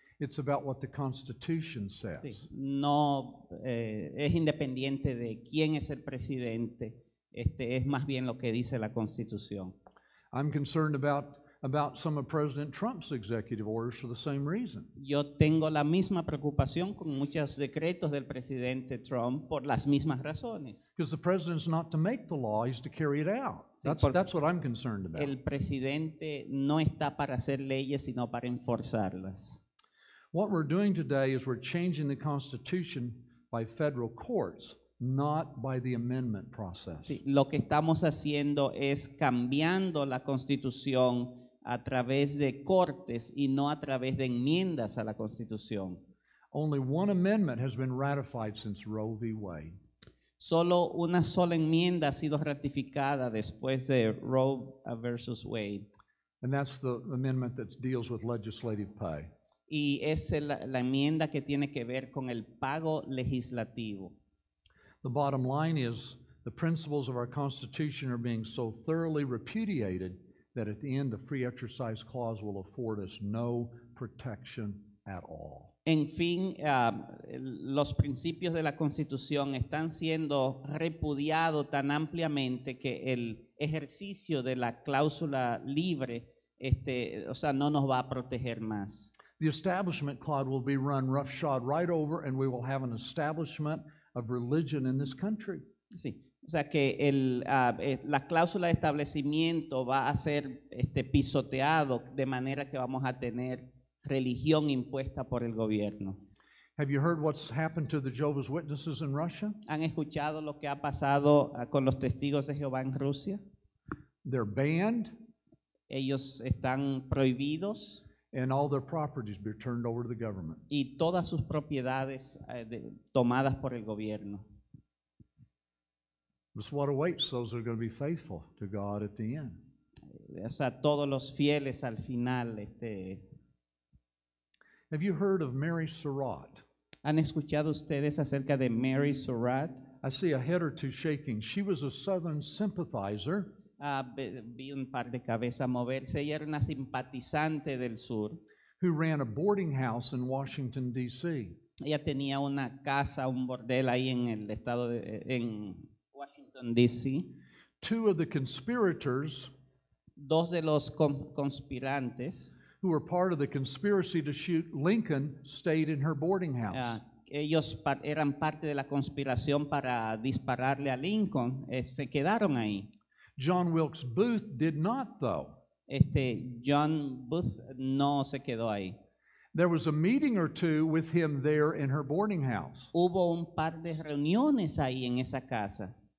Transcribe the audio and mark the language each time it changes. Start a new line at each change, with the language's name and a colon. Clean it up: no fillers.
English: It's about what the Constitution says.
Spanish: Sí, no es independiente de quién es el presidente, es más bien lo que dice la Constitución.
English: I'm concerned about some of President Trump's executive orders for the same reason.
Spanish: Yo tengo la misma preocupación con muchos decretos del presidente Trump por las mismas razones.
English: Because the president's not to make the law, he's to carry it out.
Spanish: Sí,
English: That's what I'm concerned about.
Spanish: El presidente no está para hacer leyes, sino para enforzarlas.
English: What we're doing today is we're changing the Constitution by federal courts, not by the amendment process.
Spanish: Sí, lo que estamos haciendo es cambiando la Constitución a través de cortes y no a través de enmiendas a la Constitución.
English: Only one amendment has been ratified since Roe v. Wade.
Spanish: Solo una sola enmienda ha sido ratificada después de Roe versus Wade,
English: And that's the amendment that deals with legislative pay.
Spanish: y es la enmienda que tiene que ver con el pago legislativo.
English: The bottom line is the principles of our Constitution are being so thoroughly repudiated that at the end, the free exercise clause will afford us no protection at all.
Spanish: En fin, los principios de la Constitución están siendo repudiados tan ampliamente que el ejercicio de la cláusula libre, o sea, no nos va a proteger más.
English: The establishment clause will be run roughshod right over, and we will have an establishment of religion in this country.
Spanish: Sí, o sea que la cláusula de establecimiento va a ser pisoteado de manera que vamos a tener religión impuesta por el gobierno.
English: Have you heard what's happened to the Jehovah's Witnesses in Russia?
Spanish: ¿Han escuchado lo que ha pasado con los testigos de Jehová en Rusia?
English: They're banned,
Spanish: Ellos están prohibidos
English: and all their properties be turned over to the government.
Spanish: y todas sus propiedades tomadas por el gobierno.
English: This is what awaits those that are going to be faithful to God at the end.
Spanish: O sea, todos los fieles al final.
English: Have you heard of Mary Surratt?
Spanish: ¿Han escuchado ustedes acerca de Mary Surratt?
English: I see a head or two shaking. She was a Southern sympathizer
Spanish: Vi un par de cabezas moverse. Ella era una simpatizante del sur.
English: who ran a boarding house in Washington, D.C.
Spanish: Ella tenía una casa, un bordel ahí en el estado en Washington, D.C.
English: Two of the conspirators
Spanish: Dos de los conspirantes,
English: who were part of the conspiracy to shoot Lincoln stayed in her boarding house.
Spanish: ellos eran parte de la conspiración para dispararle a Lincoln, se quedaron ahí.
English: John Wilkes Booth did not, though.
Spanish: John Booth no se quedó ahí.
English: There was a meeting or two with him there in her boarding house.
Spanish: Hubo un par de reuniones ahí en esa casa.